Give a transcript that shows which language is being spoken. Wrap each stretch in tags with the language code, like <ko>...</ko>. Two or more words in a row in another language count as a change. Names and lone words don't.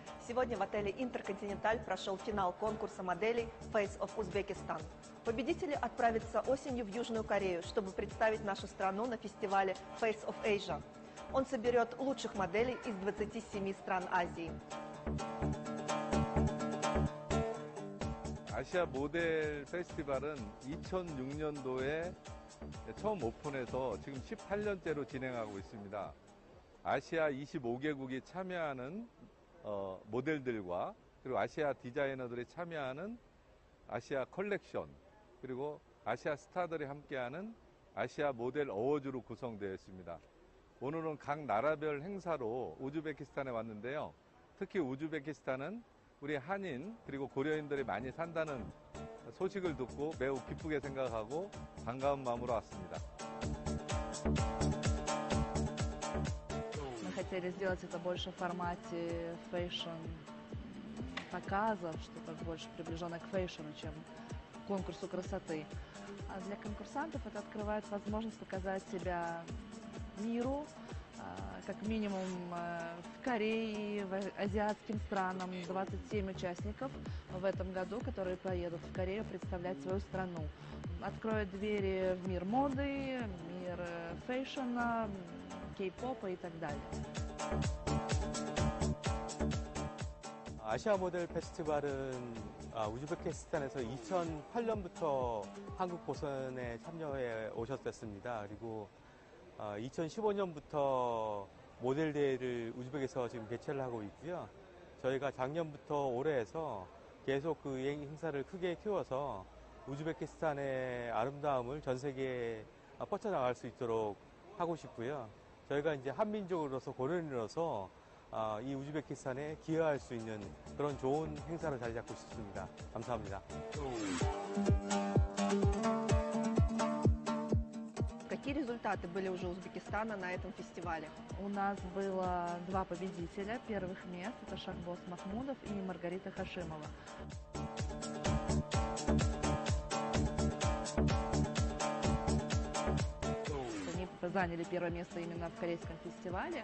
<ru>Сегодня в отеле «Интерконтиненталь» прошел финал конкурса моделей Face of Uzbekistan. Победители отправятся осенью в Южную Корею, чтобы представить нашу страну на фестивале Face of Asia. Он соберет лучших моделей из 27 стран Азии.</ru> <ko>아시아 모델 페스티벌은 2006년도에 처음 오픈해서 지금 18년째로 진행하고 있습니다. 아시아 25개국이 참여하는 모델들과 그리고 아시아 디자이너들이 참여하는 아시아 컬렉션 그리고 아시아 스타들이 함께하는 아시아 모델 어워즈로 구성되어 있습니다. 오늘은 각 나라별 행사로 우즈베키스탄에 왔는데요. 특히 우즈베키스탄은 우리 한인 그리고 고려인들이 많이 산다는 소식을 듣고 매우 기쁘게 생각하고 반가운 마음으로 왔습니다.</ko> <ru>Мы хотели сделать это больше в формате фэшн-показов, что-то больше приближенное к фэшну, чем к конкурсу красоты. А для конкурсантов это открывает возможность показать себя миру, как минимум в Корее, в азиатским странам. 27 участников в этом году, которые поедут в Корею представлять свою страну. Откроют двери в мир моды, мир фэшна, кей-попа и так далее.</ru> <ko>아시아 모델 페스티벌은 우즈베키스탄에서 2008년부터 한국 보선에 참여해 오셨었습니다. 그리고 2015년부터 모델 대회를 우즈벡에서 지금 개최를 하고 있고요. 저희가 작년부터 올해 해서 계속 그 행사를 크게 키워서 우즈베키스탄의 아름다움을 전 세계에 뻗쳐나갈 수 있도록 하고 싶고요. 저희가 이제 한민족으로서 고려인으로서 이 우즈베키스탄에 기여할 수 있는 그런 좋은 행사를 자리 잡고 싶습니다. 감사합니다.</ko> <ru>Какие результаты были уже у Узбекистана на этом фестивале? У нас было 2 победителя первых мест. Это Шахбоз Махмудов и Маргарита Хашимова. Они заняли первое место именно в корейском фестивале.</ru>